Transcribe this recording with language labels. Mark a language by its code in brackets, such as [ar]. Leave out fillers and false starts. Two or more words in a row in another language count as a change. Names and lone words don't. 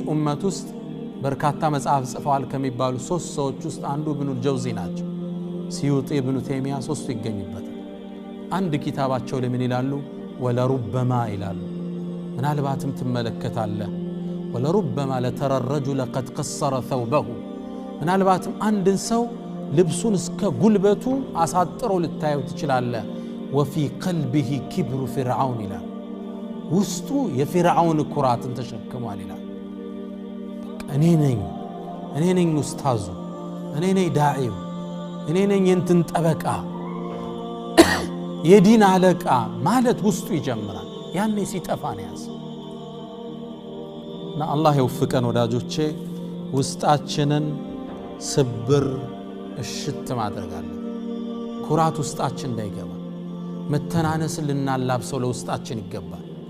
[am] ኡመት ውስጥ በርካታ መጽሐፍ ጽፈዋል ከሚባሉ ሶስት ሰዎች ውስጥ አንዱ ኢብኑ አልጀውዚ ናቸው ሲዩጢ ኢብኑ ተይሚያ ሶስቱ ይገኙበታል አንድ ኪታባቸው ለምን ይላሉ ወለሩበማ ይላሉ ምናልባትም ትመለከታለህ [ar] ولربما لترى الرجل قد قصر ثوبه [am] ምናልባትም አንድን ሰው ልብሱን እስከ ጉልበቱ አሳጥሮ ልታየው ትችላለህ [ar] وفي قلبه كبر فرعون [am] ይላል ውስጡ የፍርዓውን ኩራትን ተሸክሟል ይላል እኔ ነኝ ኡስታዙ እኔ ነኝ ዳዒው እኔ ነኝ እንትን ጠበቃ የዲን አለቃ ማለት ውስጡ ይጀምራል ያኔ ሲጠፋ ነው ያስ እና አላህ ይወፍቀን ወዳጆቼ ውስጣችንን ስብር እሽት ማድረግ አለ ኩራት ውስጣችን እንዳይገባ መተናነስ ልናላብሰው ለውስጣችን ይገባል